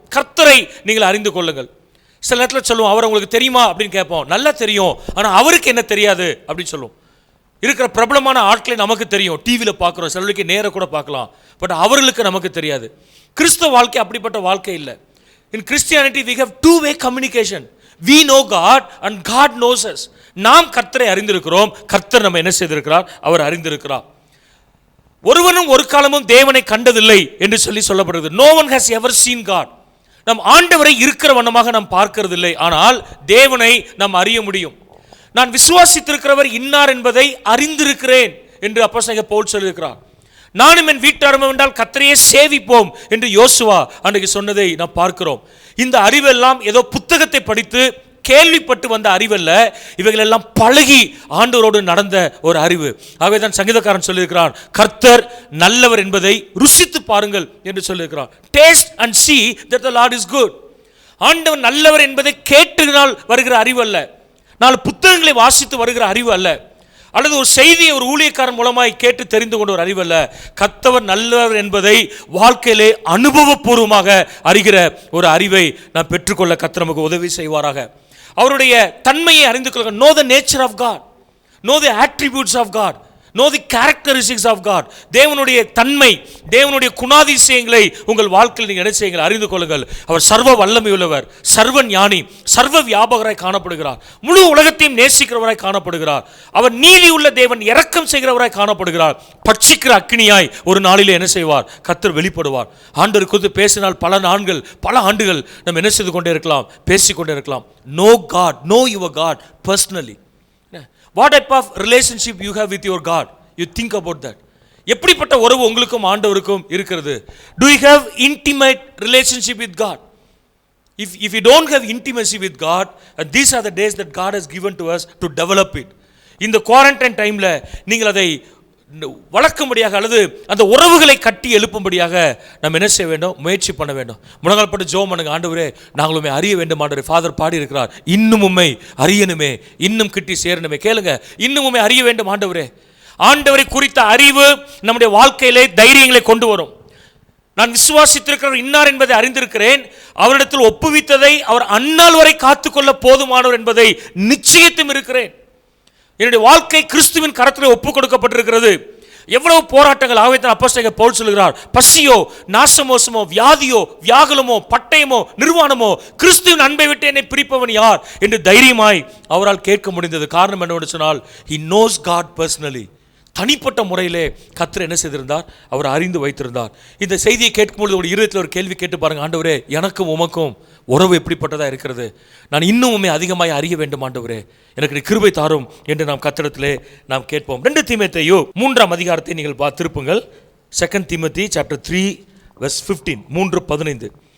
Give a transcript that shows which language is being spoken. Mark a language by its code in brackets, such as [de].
[ta] கர்த்தரை நீங்கள் அறிந்து கொள்ளுங்கள். சில நேரத்தில் சொல்லுவோம், அவர் உங்களுக்கு தெரியுமா அப்படின்னு கேட்போம். நல்லா தெரியும், ஆனால் அவருக்கு என்ன தெரியாது அப்படின்னு சொல்லுவோம். இருக்கிற பிரபலமான ஆட்களை நமக்கு தெரியும், டிவியில் பார்க்குறோம், சிலருக்கு நேர கூட பார்க்கலாம், பட் அவர்களுக்கு நமக்கு தெரியாது. கிறிஸ்தவ வாழ்க்கை அப்படிப்பட்ட வாழ்க்கை இல்லை. [en] In Christianity we have two-way communication. We know God and God knows us. [ta] நாம் கர்த்தரை அறிந்திருக்கிறோம், கர்த்தர் நம்ம என்ன செய்திருக்கிறார், அவர் அறிந்திருக்கிறார். ஒருவனும் ஒரு காலமும் தேவனை கண்டதில்லை என்று சொல்லப்படுகிறது. [en] No one has ever seen God. [ta] நம் ஆண்டவரை இருக்கிற வண்ணமாக நாம் பார்க்கிறதில்லை, ஆனால் தேவனை நாம் அறிய முடியும். நான் விசுவாசித்திருக்கிறவர் இன்னார் என்பதை அறிந்திருக்கிறேன் என்று அப்போஸ்தலனாகிய பவுல் சொல்லியிருக்கிறார். நானும் என் வீட்டாரும் என்றால் கர்த்தரையே சேவிப்போம் என்று யோசுவா அன்றைக்கு சொன்னதை நாம் பார்க்கிறோம். இந்த அறிவெல்லாம் ஏதோ புத்தகத்தை படித்து கேள்விப்பட்டு வந்த அறிவல்ல, இவைகள் எல்லாம் பழகி ஆண்டவரோடு நடந்த ஒரு அறிவு. ஆகவே தான் சங்கீதக்காரன் சொல்லியிருக்கிறான், கர்த்தர் நல்லவர் என்பதை ருசித்து பாருங்கள் என்று சொல்லியிருக்கிறான். [en] Taste and see that the Lord is good. [ta] ஆண்டவர் நல்லவர் என்பதை கேட்டதினால் வருகிற அறிவு அல்ல, 4 புத்தகங்களை வாசித்து வருகிற அறிவு அல்ல, அல்லது ஒரு செய்தியை ஒரு ஊழியக்காரன் மூலமாய் கேட்டு தெரிந்து கொண்ட ஒரு அறிவு அல்ல. கர்த்தர் நல்லவர் என்பதை வாழ்க்கையிலே அனுபவபூர்வமாக அறிகிற ஒரு அறிவை நாம் பெற்றுக்கொள்ள கர்த்தர் நமக்கு உதவி செய்வாராக. அவருடைய தன்மையை அறிந்து கொள்ளுங்க. [en] know the nature of God, know the attributes of God, know the characteristics of God. [ta] தேவனுடைய தன்மை, தேவனுடைய குணாதிசயங்களை உங்கள் வாழ்க்கையில் நீங்கள் என்ன செய்யுங்கள், அறிந்து கொள்ளுங்கள். அவர் சர்வ வல்லமை உள்ளவர், சர்வ ஞானி, சர்வ வியாபகராய் காணப்படுகிறார், முழு உலகத்தையும் நேசிக்கிறவராய் காணப்படுகிறார். அவர் நீதி உள்ள தேவன், இரக்கம் செய்கிறவராய் காணப்படுகிறார். பட்சிக்கிற அக்கினியாய் ஒரு நாளிலே என்ன செய்வார், கர்த்தர் வெளிப்படுவார். ஆண்டவர் குறித்து பேசினால் பல நாட்கள், பல ஆண்டுகள் நம்ம என்ன செய்து கொண்டே இருக்கலாம், பேசிக்கொண்டே இருக்கலாம். [en] know God, know your God personally. What type of relationship you have with your God? You think about that. [ta] எப்படிப்பட்ட உறவு உங்களுக்கும் ஆண்டவருக்கும் இருக்கிறது? [en] Do you have intimate relationship with God? If you don't have intimacy with God, these are the days that God has given to us to develop it. [ta] இந்த quarantine டைம்ல நீங்கள் அதை வளர்க்கும்படியாக அல்லது அந்த உறவுகளை கட்டி எழுப்பும்படியாக நம்ம என்ன செய்ய வேண்டும்? முயற்சி பண்ண வேண்டும். முழங்கால்பட்டு ஜெபம் பண்ணுங்க. ஆண்டவரே, நாங்கள் உண்மை அறிய வேண்டும் ஆண்டவரே. ஃபாதர் பாடி இருக்கிறார், இன்னும் உண்மை அறியணுமே, இன்னும் கிட்டி சேரணுமே. கேளுங்க, இன்னும் உண்மை அறிய வேண்டும் ஆண்டவரே. ஆண்டவரை குறித்த அறிவு நம்முடைய வாழ்க்கையிலே தைரியங்களை கொண்டு வரும். நான் விசுவாசித்திருக்கிறவர் இன்னார் என்பதை அறிந்திருக்கிறேன், அவரிடத்தில் ஒப்புவித்ததை அவர் அந்நாள் வரை காத்துக்கொள்ள போதுமானவர் என்பதை நிச்சயத்தும் இருக்கிறேன். என்னுடைய வாழ்க்கை கிறிஸ்துவின் கரத்தில் ஒப்புக் கொடுக்கப்பட்டிருக்கிறது. எவ்வளவு போராட்டங்கள்! ஆகவே தான் அப்போஸ்தலனாகிய பவுல் சொல்கிறார், பசியோ, நாசமோசமோ, வியாதியோ, வியாகுலமோ, பட்டயமோ, நிர்வாணமோ, கிறிஸ்துவின் அன்பை விட்டு என்னை பிரிப்பவன் யார் என்று தைரியமாய் அவரால் கேட்க முடிந்தது. காரணம் என்னவென்று சொன்னால், [en] he knows God personally. [ta] தனிப்பட்ட முறையிலே கர்த்தர் என்ன செய்திருந்தார்? அவர் அறிந்து வைத்திருந்தார். இந்த செய்தியை கேட்கும்பொழுது ஒரு இருதயத்தில் ஒரு கேள்வி கேட்டு பாருங்க. ஆண்டவரே, எனக்கும் உமக்கும் உறவு எப்படிப்பட்டதாக இருக்கிறது? நான் இன்னும் உண்மை அதிகமாக அறிய வேண்டும் ஆண்டவரே, எனக்கு கிருபை தாரும் என்று நாம் கர்த்தரிடத்திலே நாம் கேட்போம். 2 தீமோத்தேயு 3ஆம் அதிகாரத்தை நீங்கள் திருப்புங்கள். [en] 2 Timothy chapter 3 verse 15, 3:15.